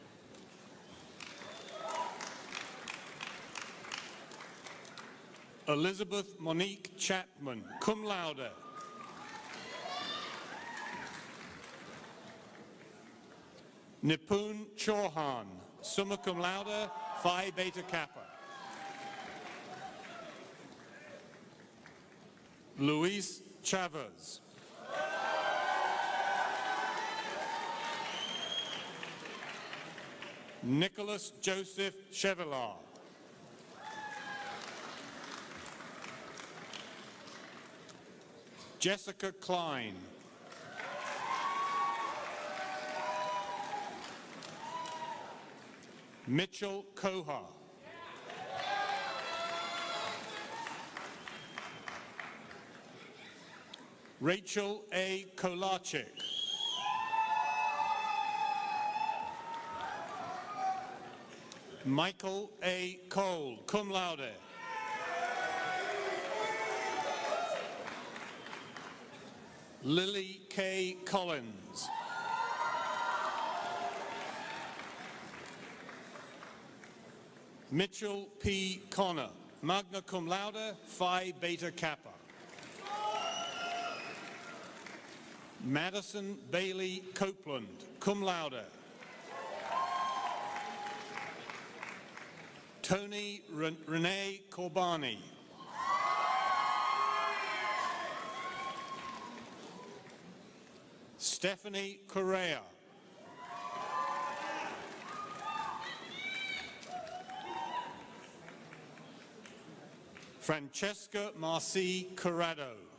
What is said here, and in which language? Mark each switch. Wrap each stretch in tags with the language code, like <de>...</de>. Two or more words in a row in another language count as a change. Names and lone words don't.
<en>Elizabeth Monique Chapman,</en> <la>cum laude.</la> <en>Nipun Chauhan,</en> <la>summa cum laude,</la> <en>Phi Beta Kappa. Luis Chavez. Nicholas Joseph Chevalier. Jessica Klein. Mitchell Koha. Rachel A. Kolarczyk. Michael A. Cole,</en> <la>cum laude.</la> <en>Lily K. Collins. Mitchell P. Connor,</en> <la>magna cum laude,</la> <en>Phi Beta Kappa. Madison Bailey Copeland,</en> <la>cum laude.</la> <en>Tony Renee Corbani. Stephanie Correa. Francesca Marcy Corrado.</en>